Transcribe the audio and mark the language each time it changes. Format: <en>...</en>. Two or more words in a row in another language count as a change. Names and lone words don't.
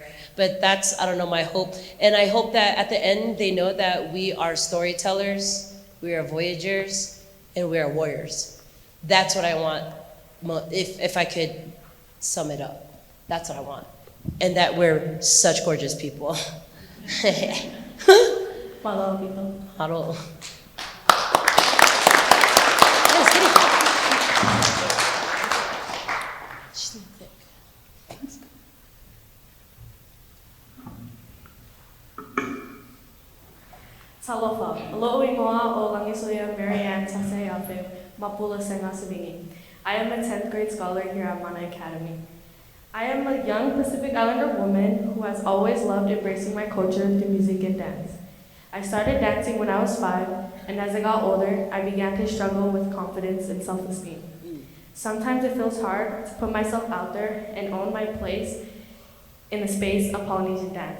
<en>But that's, I don't know, my hope. And I hope that at the end they know that we are storytellers, we are voyagers, and we are warriors. That's what I want, if I could sum it up. That's what I want. And that we're such gorgeous people. Follow people. Haro.</en> <sm>Talofa, alo'o ingoa o Langisoya Marianne Tase Afe, Mapula Senga Savingi.</sm> <en>I am a 10th grade scholar here at Moana Academy. I am a young Pacific Islander woman who has always loved embracing my culture through music and dance. I started dancing when I was 5, and as I got older, I began to struggle with confidence and self-esteem. Sometimes it feels hard to put myself out there and own my place in the space of Polynesian dance.</en>